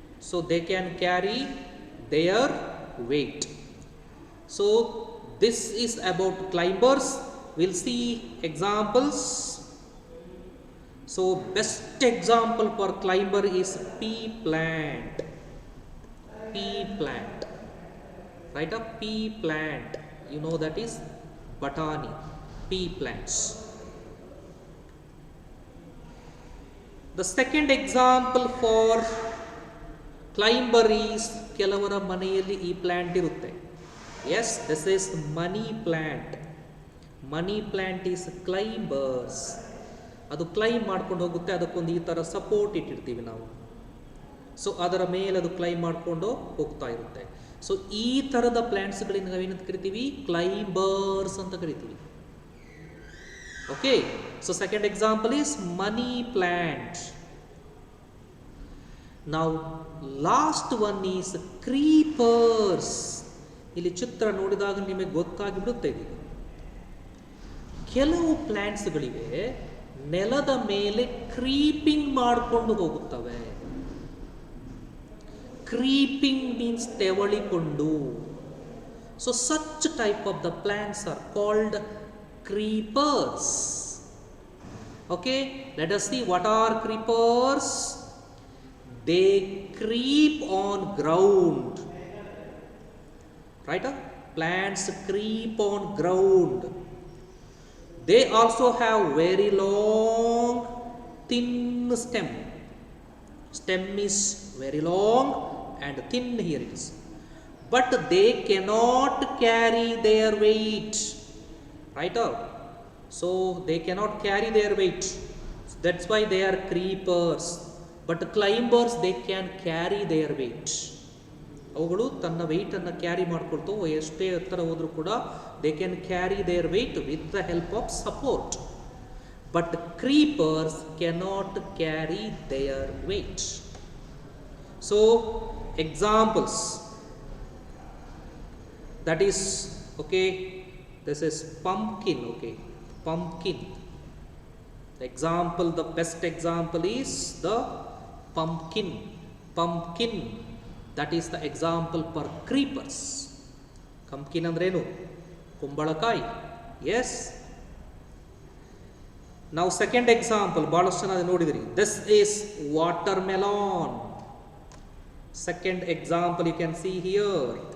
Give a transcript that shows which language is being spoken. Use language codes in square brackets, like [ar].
[en] So they can carry their weight. So this is about climbers. Will see examples. So best example for climber is pea plant. Pea plant, right? A pea plant, you know, that is batani, pea plants. The second example for climber is [kn] ಕೆಲವರ ಮನೆಯಲ್ಲಿ ಈ plant ಇರುತ್ತೆ. [en] Yes, this is money plant. Money plant is climbers. [kn] ಅದು climb ಮಾಡ್ಕೊಂಡು ಹೋಗುತ್ತೆ. ಅದಕ್ಕೊಂದು ಈ ತರ ಸಪೋರ್ಟ್ ಇಟ್ಟಿರ್ತೀವಿ ನಾವು. ಸೊ ಅದರ ಮೇಲೆ ಅದು ಕ್ಲೈಂಬ್ ಮಾಡಿಕೊಂಡು ಹೋಗ್ತಾ ಇರುತ್ತೆ. ಸೊ ಈ ಥರದ ಪ್ಲಾಂಟ್ಸ್ಗಳಿಗೆ ನಾವೇನಂತ ಕರಿತೀವಿ? ಕ್ಲೈಂಬರ್ಸ್ ಅಂತ ಕರಿತೀವಿ. [en] Okay, so second example is money plant. ನಾವು last one is creepers. [kn] ಇಲ್ಲಿ ಚಿತ್ರ ನೋಡಿದಾಗ ನಿಮಗೆ ಗೊತ್ತಾಗಿಬಿಡುತ್ತೆ. ಇದು ಕೆಲವು ಪ್ಲಾಂಟ್ಸ್ಗಳಿವೆ ನೆಲದ ಮೇಲೆ ಕ್ರೀಪಿಂಗ್ ಮಾಡಿಕೊಂಡು ಹೋಗುತ್ತವೆ. [en] Creeping means ತೆವಳಿಕೊಂಡು. So such type of the plants are called creepers. Okay, let us see what are creepers. They creep on ground. Right? Plants creep on ground. They also have very long, thin stem. Stem is very long and thin, here it is, but they cannot carry their weight. Right? So they cannot carry their weight. That's why they are creepers. But climbers, they can carry their weight. [kn] ಅವುಗಳು ತನ್ನ weight ಅನ್ನು carry ಮಾಡ್ಕೊಳ್ತು. ಎಷ್ಟೇ ಎತ್ತರ ಹೋದ್ರೂ ಕೂಡ [en] they can carry their weight with the help of support. But creepers cannot carry their weight. So examples, that is, okay, this is pumpkin. Okay, pumpkin. The example, the best example is the pumpkin. Pumpkin, that is the example for creepers. Pumpkin andrenu? ಕುಂಬಳಕಾಯಿ. Yes. [kn] ನಾವು second example ಬಹಳಷ್ಟು ಜನ ನೋಡಿದಿರಿ. [en] This is watermelon. Second example you can see here.